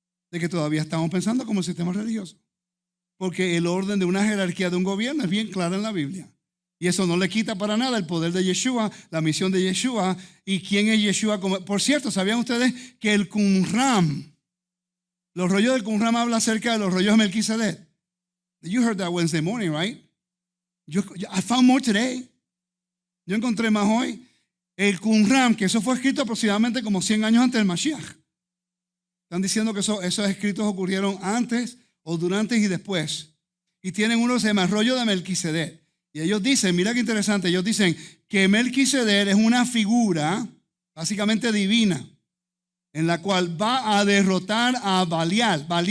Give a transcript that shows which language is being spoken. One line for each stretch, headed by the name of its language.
Spanish: De que todavía estamos pensando como el sistema religioso. Porque el orden de una jerarquía de un gobierno es bien clara en la Biblia. Y eso no le quita para nada el poder de Yeshua, la misión de Yeshua y quién es Yeshua. Por cierto, ¿sabían ustedes que el Qumran, los rollos del Qumran habla acerca de los rollos de Melquisedec?
English: You heard that Wednesday morning, right? I found more today.
Spanish: Yo encontré más hoy. El Qumran, que eso fue escrito aproximadamente como 100 años antes del Mashiach. Están diciendo que esos escritos ocurrieron antes o durante y después. Y tienen uno que se llama el rollo de Melquisedec. Y ellos dicen, mira qué interesante, ellos dicen que Melquisedec es una figura básicamente divina en la cual va a derrotar a Belial.